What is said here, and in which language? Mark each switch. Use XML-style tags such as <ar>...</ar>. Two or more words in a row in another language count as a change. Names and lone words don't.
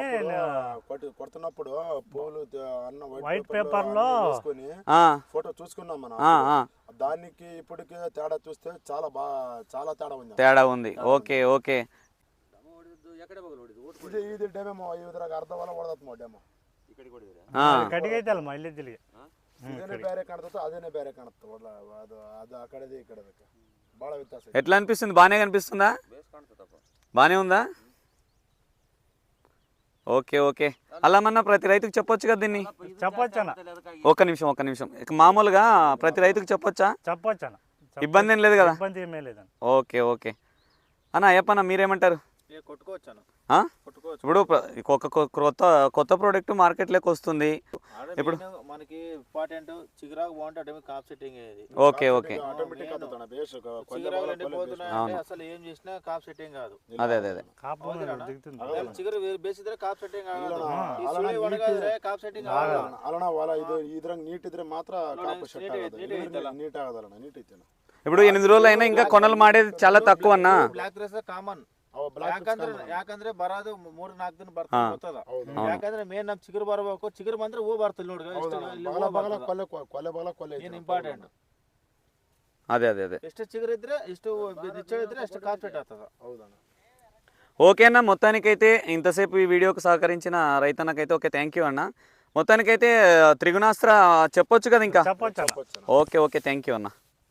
<te>కొడుతున్నప్పుడు పూలు అన్న వైట్ పేపర్లో వేసుకొని ఆ, ఫోటో చూసుకున్నాం మనం. ఆ, ఆ, దానికి ఇప్పటికి తేడా చూస్తే చాలా తేడా ఉంది. తేడా ఉంది.</te> <en>okay okay.</en> <te>ఇది డేమో</te> <kn>ఇదిరాಗ ಅರ್ಧ ಹೊಲ ಹೊಡೆದತ್ ಡೇಮೋ</kn> <te>ఆ,</te> <kn>ಕಟ್ಟಿಗೆ ಐತಲ್ಲ ಇಲ್ಲಿ ಇದ್ದಿಲ್ಲಿಗೆ ಇದೇನೇ ಬೇರೆ ಕಾಣ್ತದೆ ಅದೇನೇ ಬೇರೆ ಕಾಣುತ್ತೆ ಅದು ಅದು ಆ ಕಡೆది ಈ ಕಡೆದಕ್ಕೆ ಭಾಳ ವ್ಯತ್ಯಾಸ ಇದೆ.</kn> <te>ఎట్లా అనిపిస్తుంది? బాగానే కనిపిస్తుందా? బాగానే ఉందా?</te> <en>okay okay.</en> <te>అలా మన ప్రతి రైతుకు చెప్పొచ్చు కదా దీన్ని? చెప్పొచ్చన ఒక్క నిమిషం. ఇక మామూలుగా ప్రతి రైతుకు చెప్పొచ్చా? చెప్పొచ్చన ఇబ్బంది ఏం లేదు కదా? ఇబ్బంది ఏమీ లేదని.</te> <en>okay okay</en> <te>అన్న. అయ్యప్పన్న మీరేమంటారు? కొట్టుకోవచ్చు అన్న, ఆ? కొట్టుకోవచ్చు. ఇప్పుడు కొత్త ప్రోడక్ట్ మార్కెట్లోకి వస్తుంది ఇప్పుడు. మనకి ఇంపార్టెంట్ చిగురాకు బాగుంటే కాప్ సెట్టింగ్ అయ్యేది.</te> <en>okay okay.</en> <te>ఆటోమేటిక్ అవుతుంది బేస్ చిగురాకులు ఎండిపోతున్నాయి అంటే అసలు ఏం చేసినా కాప్ సెట్టింగ్ కాదు. అదే కాపు దిగుతుంది.</te> <kn>చిగురు ಬೇಸ್ ಇದ್ರೆ ಕಾಪ್ ಸೆಟ್ಟಿಂಗ್ ಇಲ್ಲ, ಆಗಲ್ಲ. ಈ ಸುಳಿ ಒಣಗಿದ್ರೆ ಕಾಪ್ ಸೆಟ್ಟಿಂಗ್ ಆಗಲ್ಲ. ಅಲ್ಲಣ್ಣ ಹೊಲ ಇದು ಇದ್ರಂಗ್ ನೀಟ್ ಇದ್ರೆ ಮಾತ್ರ ಕಾಪು ಸೆಟ್ ಆಗೋದು. ನೀಟ್ ಆಗೋದಲ್ಲ, ನೀಟ್ ಐತೆನ.</kn> <te>ఇప్పుడు 8 రోజులు అయినా ఇంకా కొనలు మాడేది చాలా తక్కువ అన్న.</te> <en>black race common.</en> <kn>ಅವ ಬ್ಲಾಕ್ ಯಾಕಂದ್ರೆ ಬರೋದು 3-4 ದಿನ ಬರ್ತದೆ ಗೊತ್ತದ. ಯಾಕಂದ್ರೆ ಮೇನ್ ನಮ್ ಚಿಗುರು ಬರಬೇಕು. ಚಿಗುರು ಬಂದ್ರೆ ಹೂ ಬರ್ತದೆ ನೋಡಿ. ಕೊಲೆ ಬಗಲ ಕೊಲೆ ಏನ್ ಇಂಪಾರ್ಟೆಂಟ್.</kn> <te>అదే</te> <kn>ಎಷ್ಟು ಚಿಗುರು ಇದ್ರೆ ಎಷ್ಟು ನಿಚ್ಚಳ ಇದ್ರೆ ಅಷ್ಟು ಕಾಪ್ ಸೆಟ್ ಆಗ್ತದ. ಹೌದಣ್ಣ.</kn> <te>ఓకే అన్న. మొత్తానికైతే ఇంతసేపు ఈ వీడియోకి సహకరించిన రైతన్నకైతే</te> <en>okay, thank you</en> <te>అన్న. మొత్తానికైతే త్రిగుణాస్త్ర చెప్పొచ్చు కదా ఇంకా? చెప్పొచ్చన.</te> <en>okay thank you అన్న.</en>